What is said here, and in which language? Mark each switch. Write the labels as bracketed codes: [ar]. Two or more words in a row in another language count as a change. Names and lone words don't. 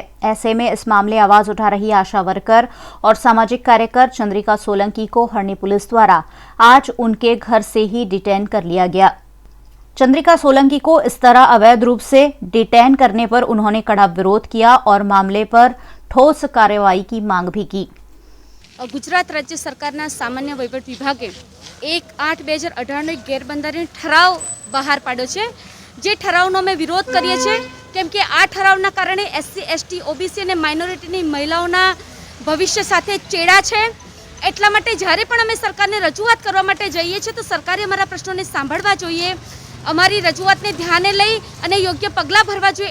[hi] ऐसे में इस मामले आवाज उठा रही आशा वर्कर और सामाजिक कार्यकर चंद्रिका सोलंकी को हरणी पुलिस द्वारा आज उनके घर से ही डिटेन कर लिया गया। चंद्रिका सोलंकी को इस तरह अवैध रूप से डिटेन करने पर उन्होंने कड़ा विरोध किया और मामले पर ठोस कार्रवाई की मांग भी की। [gu] ગુજરાત રાજ્ય સરકારના સામાન્ય વહીવટ વિભાગે 1/8/2018 એક ગેરબંધારણ ઠરાવ બહાર પાડ્યો છે। જે ઠરાવનો અમે વિરોધ કરીએ છીએ કેમ કે આ ઠરાવના કારણે SC ST OBC અને માઇનોરિટીની મહિલાઓના ભવિષ્ય સાથે ચેડા છે। એટલા માટે જ્યારે પણ અમે સરકારને રજૂઆત કરવા માટે જઈએ છીએ તો સરકારે અમારા પ્રશ્નોને સાંભળવા જોઈએ, અમારી રજૂઆતને ધ્યાને લઈ અને યોગ્ય પગલાં ભરવા જોઈએ।